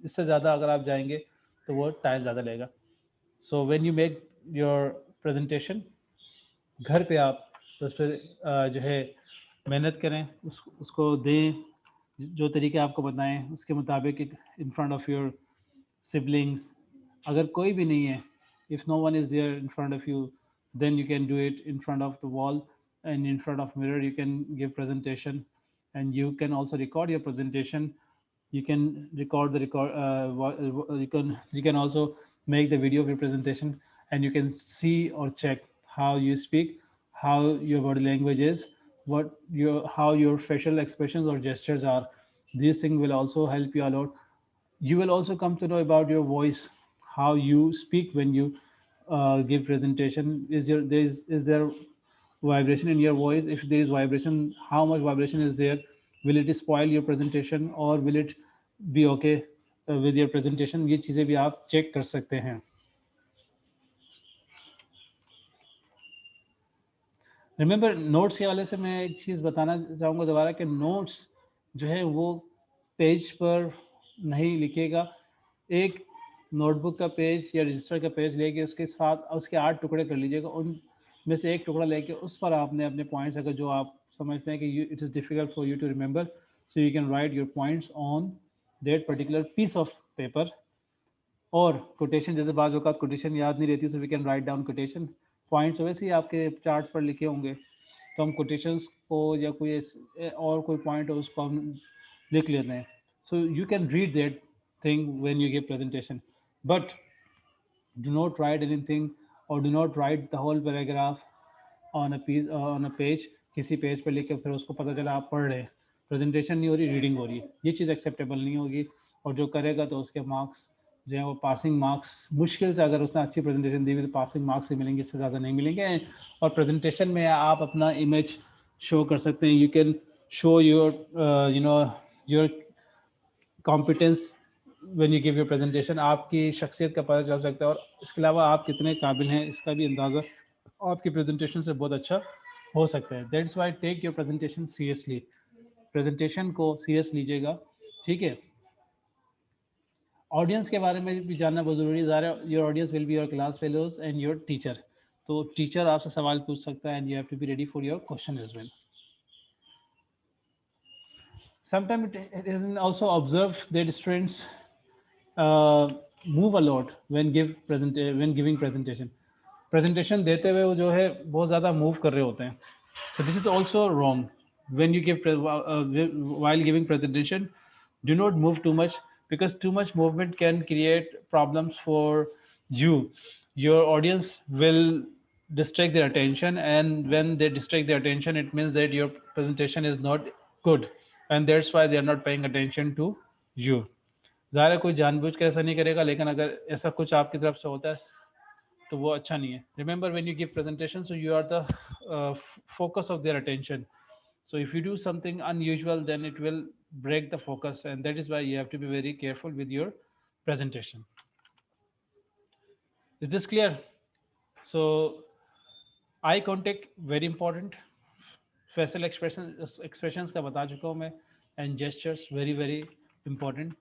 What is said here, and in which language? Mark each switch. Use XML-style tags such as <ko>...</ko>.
<hi>इससे ज़्यादा अगर आप जाएंगे तो वो टाइम ज़्यादा लेगा।</hi> <en>so when you make your presentation,</en> <hi>घर पे आप तो उस पर जो है मेहनत करें, उसको दें, जो तरीके आपको बताएं उसके मुताबिक</hi> <en>In front of your siblings.</en> <hi>अगर कोई भी नहीं है,</hi> <en>If no one is there in front of you, then you can do it in front of the wall and in front of mirror. You can give presentation, and you can also record your presentation. You can record the record, you can also make the video of your presentation, and you can see or check how you speak, how your body language is, what your how your facial expressions or gestures are. These things will also help you a lot. You will also come to know about your voice, how you speak when you give presentation. Is there vibration in your voice? If there is vibration, how much vibration is there? Will it spoil your presentation or will it be okay with your presentation?</en> <hi>ये चीज़ें भी आप check कर सकते हैं। Remember, notes के वाले से मैं एक चीज़ बताना चाहूँगा दोबारा, कि नोट्स जो है वो पेज पर नहीं लिखिएगा। एक नोटबुक का पेज या रजिस्टर का पेज लेके उसके साथ उसके 8 टुकड़े कर लीजिएगा। उनमें से एक टुकड़ा लेके उस पर आपने अपने पॉइंट्स, अगर जो आप समझते हैं कि</hi> <en>It is difficult for you to remember, so you can write your points on that particular piece of paper.</en> <hi>और कोटेशन, जैसे बाज़ औक़ात कोटेशन याद नहीं रहती,</hi> <en>So we can write down quotation.</en> <hi>Points वैसे ही आपके चार्ट्स पर लिखे होंगे, तो हम कोटेशंस को या कोई और कोई पॉइंट हो उसको हम लिख लेते हैं। So you can read that</hi> <en>thing when you give presentation, but do not write anything or do not write the whole paragraph on a piece on a page।</en> <hi>किसी पेज पे लिख के फिर उसको पता चला आप पढ़ रहे हैं, प्रेजेंटेशन नहीं हो रही, रीडिंग हो रही है, ये चीज़ एक्सेप्टेबल नहीं होगी। और जो करेगा तो उसके मार्क्स जो है वो पासिंग मार्क्स, मुश्किल से अगर उसने अच्छी प्रेजेंटेशन दी हुई तो पासिंग मार्क्स ही मिलेंगे, इससे ज़्यादा नहीं मिलेंगे। और प्रेजेंटेशन में आप अपना इमेज शो कर सकते हैं।</hi> <en>You can show your your competence when you give your presentation.</en> <hi>आपकी शख्सियत का पता चल सकता है, और इसके अलावा आप कितने काबिल हैं इसका भी अंदाज़ा आपकी प्रेजेंटेशन से बहुत अच्छा हो सकता है।</hi> <en>That's why take your presentation seriously.</en> <hi>Presentation को सीरियस लीजिएगा, ठीक है। ऑडियंस के बारे में भी जानना बहुत ज़रूरी है। ज़ाहिर है</hi> <en>Your audience will be your class fellows and your teacher.</en> <hi>तो टीचर आपसे सवाल पूछ सकता है,</hi> <en>And you have to be ready for your question as well. Sometimes it is also observed that students move a lot when when giving presentation।</en> <hi>presentation देते हुए वो जो है बहुत ज़्यादा मूव कर रहे होते हैं।</hi> <en>So this is also wrong। when you give while giving presentation, do not move too much, because too much movement can create problems for you। your audience will distract their attention, and when they distract their attention, it means that your presentation is not good, and that's why they are not paying attention to you।</en> <hi>ज़ाहिर है कोई जानबूझ के ऐसा नहीं करेगा, लेकिन अगर ऐसा कुछ आपकी तरफ से होता है तो वो अच्छा नहीं है।</hi> <en>Remember, when you give presentation, so you are the focus of their attention। so if you do something unusual, then it will break the focus, and that is why you have to be very careful with your presentation। is this clear? so eye contact very important। facial expressions</en> <hi>का बता चुका हूँ मैं,</hi> <en>and gestures very very important।</en>